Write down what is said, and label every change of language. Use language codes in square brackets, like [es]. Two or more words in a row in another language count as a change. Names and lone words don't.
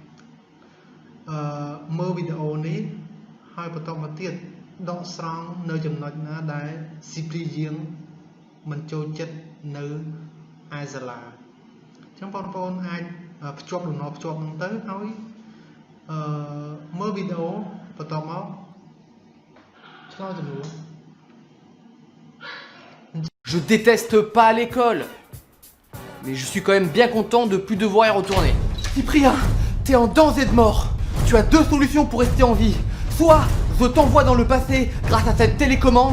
[km] មើលវីដេអូនេះហើយបន្តមកទៀតដកស្រង់នៅចំណុចណាដែលស៊ីព្រីយើងមិនចូលចិត្តនៅឯសាលាអញ្ចឹងបងប្អូនអាចភ្ជាប់ដំណរភ្ជាប់ហ្នឹងទៅហើយមើលវីដេអូបន្តមកឆ្លើយសំណួរ [fr] Je déteste pas l'école. Mais je suis quand même bien content de plus devoir y retourner. Cyprien, t'es en danger de mort. Tu as 2 solutions pour rester en vie. Soit je t'envoie dans le passé grâce à cette télécommande.